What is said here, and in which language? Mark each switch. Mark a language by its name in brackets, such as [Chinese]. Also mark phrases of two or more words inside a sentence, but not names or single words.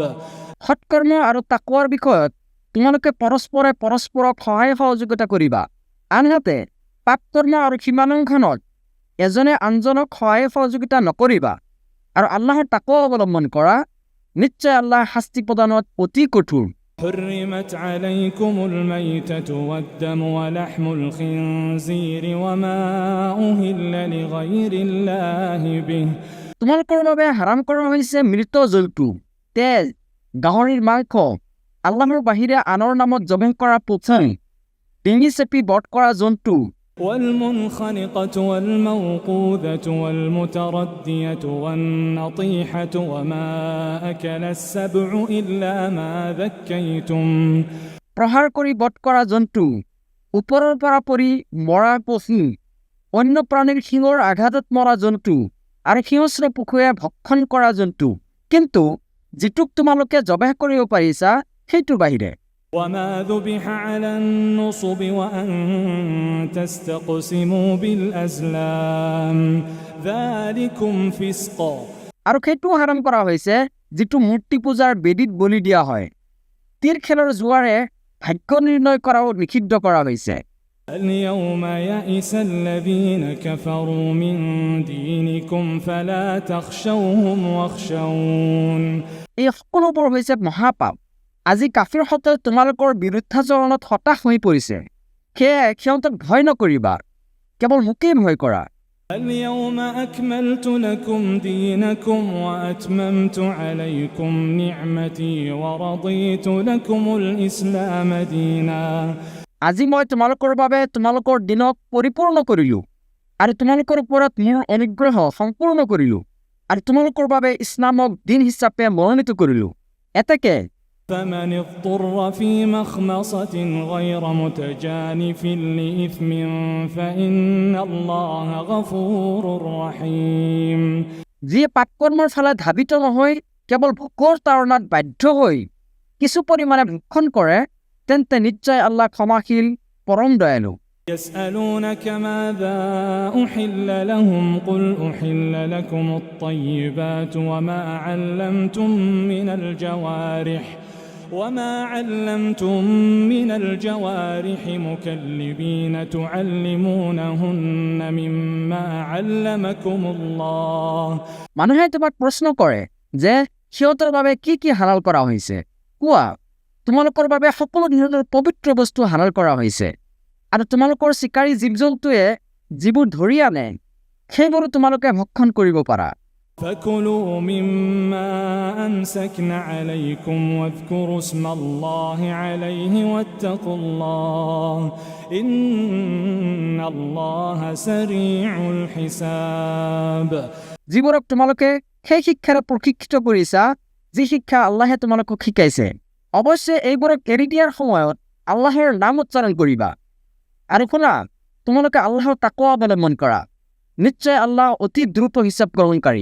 [Assamese] সৎকৰ্ম আৰু তাকৱাৰ বিষয়ত তোমালোকে পৰস্পৰে পৰস্পৰক সহায় সহযোগিতা কৰিবা। আনহাতে পাপকৰ্ম আৰু সীমালংঘনত এজনে আনজনক সহায় সহযোগিতা নকৰিবা আৰু আল্লাহৰ তাকৱা অৱলম্বন কৰা। নিশ্চয় আল্লাহ শাস্তি প্ৰদানত অতি কঠোৰ। [Arabic] حرمت عليكم الميتة والدم ولحم الخنزير وما أهل لغير الله به [Assamese] তোমালোকৰ বাবে হাৰাম কৰা হৈছে মৃত জন্তু, তেজ, গাহৰিৰ মাংস, আল্লাহৰ বাহিৰে আনৰ নামত জবেহ কৰা পশু, ডিঙি চেপি বধ কৰা জন্তু, [Arabic] والمنخنقة والموقوذة والمتردية والنطيحة وما أكل السبع إلا ما ذكيتم [Assamese] প্ৰহাৰ কৰি বধ কৰা জন্তু, ওপৰৰ পৰা পৰি মৰা পশু, অন্য প্ৰাণীৰ শিঙৰ আঘাতত মৰা জন্তু আৰু হিংস্ৰ পশুৱে ভক্ষণ কৰা জন্তু, কিন্তু যিটোক তোমালোকে জবেহ কৰিব পাৰিছা সেইটোৰ বাহিৰে। [Arabic] وما ذبح على النصب وأن تستقسموا بالأزلام ذلكم فسق [Assamese] আৰু সেইটো হাৰাম কৰা হৈছে যিটো মূৰ্তি পূজাৰ বেদীত বলি দিয়া হয়। তীৰ খেলৰ জোৱাৰে ভাগ্য নিৰ্ণয় কৰাও নিষিদ্ধ কৰা হৈছে। [Arabic] اليوم يئس الذين كفروا من دينكم فلا تخشوهم واخشون [Assamese] এই সকলোবোৰ হৈছে মহাপাপ। আজি কাফিৰসকলে তোমালোকৰ বিৰুদ্ধাচৰণত হতাশ হৈ পৰিছে, সেয়ে সিহঁতক ভয় নকৰিবা, কেৱল মোকেই ভয় কৰা। [Arabic] اليوم أكملت لكم دينكم وأتممت عليكم نعمتي ورضيت لكم الإسلام دينا [Assamese] আজি মই তোমালোকৰ বাবে তোমালোকৰ দিনক পৰিপূৰ্ণ কৰিলোঁ আৰু তোমালোকৰ ওপৰত মোৰ অনুগ্ৰহ সম্পূৰ্ণ কৰিলোঁ আৰু তোমালোকৰ বাবে ইছলামক দিন হিচাপে মনোনীত কৰিলোঁ। এতেকে [Arabic] فمن اضطر في مخمصة غير متجانف لإثم فإن الله غفور رحيم [Assamese] যিয়ে পাপকৰ্মৰ ফালে ধাবিত নহয়, কেৱল ভোকৰ তাৰণাত বাধ্য হৈ কিছু পৰিমাণে ভক্ষণ কৰে, তেন্তে নিশ্চয় আল্লাহ ক্ষমাশীল পৰম দয়ালু। [Arabic] يسألونك ماذا أحل لهم قل أحل لكم الطيبات وما علمتم من الجوارح وما علمتم من الجوارح مكلبين تعلمونهن مما علمكم الله [Assamese] মানুহে তোমাক প্ৰশ্ন কৰে যে সিহঁতৰ বাবে কি কি হালাল কৰা হৈছে কোৱা তোমালোকৰ বাবে সকলো ধৰণৰ পবিত্ৰ বস্তু হালাল কৰা হৈছে আৰু তোমালোকৰ শিকাৰী জীৱ-জন্তুৱে যিবোৰ ধৰি আনে সেইবোৰ তোমালোকে ভক্ষণ কৰিব পাৰা [Arabic] فكلوا مما أمسكن عليكم واذكروا اسم الله عليه واتقوا الله إن الله سريع الحساب [Assamese] যিবোৰক তোমালোকে সেই শিক্ষাৰে প্ৰশিক্ষিত কৰিছা যি শিক্ষা আল্লাহে তোমালোকক শিকাইছে অৱশ্যে এইবোৰক এৰি দিয়াৰ সময়ত আল্লাহৰ নাম উচ্চাৰণ কৰিবা আৰু শুনা তোমালোকে আল্লাহৰ তাকৱা অৱলম্বন কৰা নিশ্চয় আল্লাহ অতি দ্ৰুত হিচাপ গ্ৰহণকাৰী